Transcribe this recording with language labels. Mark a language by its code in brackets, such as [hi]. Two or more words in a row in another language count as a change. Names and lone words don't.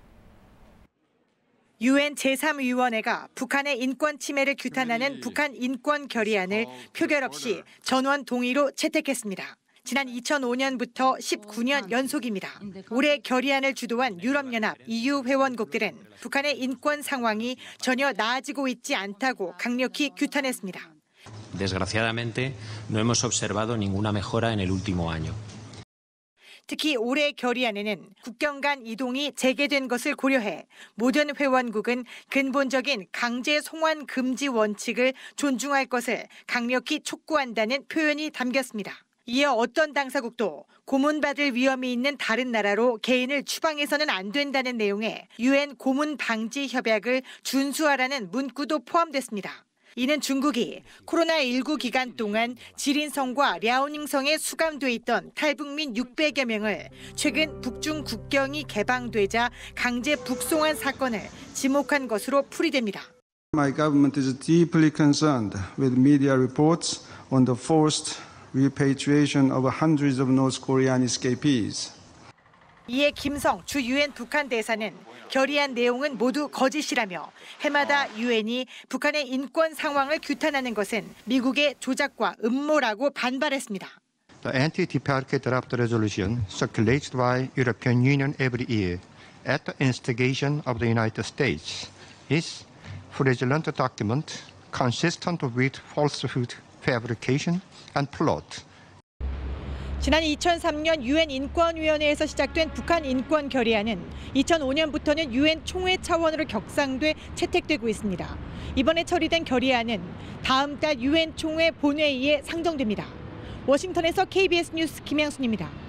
[ko] 유엔 제3위원회가 북한의 인권 침해를 규탄하는 북한 인권 결의안을 표결 없이 전원 동의로 채택했습니다. 지난 2005년부터 19년 연속입니다. 올해 결의안을 주도한 유럽연합, EU 회원국들은 북한의 인권 상황이 전혀 나아지고 있지 않다고 강력히 규탄했습니다. [es] Desgraciadamente, no hemos observado ninguna mejora en el último año. [ko] 특히 올해 결의안에는 국경 간 이동이 재개된 것을 고려해 모든 회원국은 근본적인 강제 송환 금지 원칙을 존중할 것을 강력히 촉구한다는 표현이 담겼습니다. 이에 어떤 당사국도 고문받을 위험이 있는 다른 나라로 개인을 추방해서는 안 된다는 내용의 유엔 고문 방지 협약을 준수하라는 문구도 포함됐습니다. 이는 중국이 코로나19 기간 동안 지린성과 랴오닝성에 수감돼 있던 탈북민 600여 명을 최근 북중 국경이 개방되자 강제 북송한 사건을 지목한 것으로 풀이됩니다. [en] My government is deeply concerned with media reports on the forced repatriation of hundreds of North Korean escapees. [ko] 이에 김성 주 유엔 북한 대사는 결의안 내용은 모두 거짓이라며 해마다 유엔이 북한의 인권 상황을 규탄하는 것은 미국의 조작과 음모라고 반발했습니다. [en] The anti-DPRK draft resolution circulated by European Union every year at the instigation of the United States is fraudulent document consistent with falsehood, fabrication, and plot. [ko] 지난 2003년 유엔 인권위원회에서 시작된 북한 인권 결의안은 2005년부터는 유엔 총회 차원으로 격상돼 채택되고 있습니다. 이번에 처리된 결의안은 다음 달 유엔 총회 본회의에 상정됩니다. 워싱턴에서 KBS 뉴스 김양순입니다.